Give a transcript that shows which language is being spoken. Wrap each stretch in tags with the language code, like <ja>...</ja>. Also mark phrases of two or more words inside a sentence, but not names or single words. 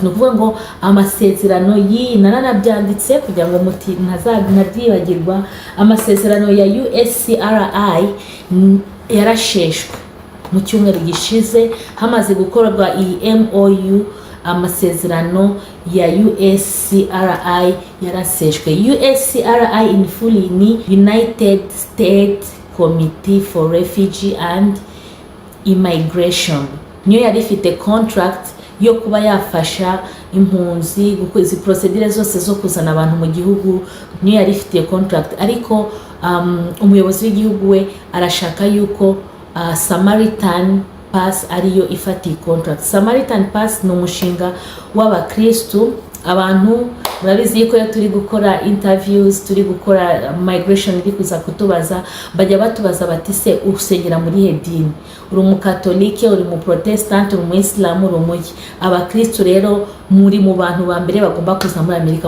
<rw>Ni ukuvuga ngo amasezerano naranabyanditse kugira ngo ntabyibagirwa. Amasezerano ya USCRI yarasheshwe mu cyumweru gishize, hamaze gukorwa iyi MOU. Amasezerano ya USCRI yaraseshwe. USCRI</rw> <en>in full</en> <rw>ni United States Committee for Refugee and Immigration. Niyo yari ifite contract yo kuba yafasha impunzi gukora izi procedure zose zo kuzana abantu mu gihugu. Niyo yari ifite contract, ariko umuyobozi w'igihugu we arashaka yuko Samaritan Pass ariyo ifati contract. Samaritan Pass ni umushinga w'abakristu. Abantu murabizi ko turi gukora interviews, turi gukora migration, iri kuza kutubaza, bajya batubaza bati se usengera muri he dini? Uri umukatolike, uri mu protestant, uri mu islam, uri umuki? Abakristu rero muri mu bantu ba mbere bagomba kuza muri Amerika.</rw>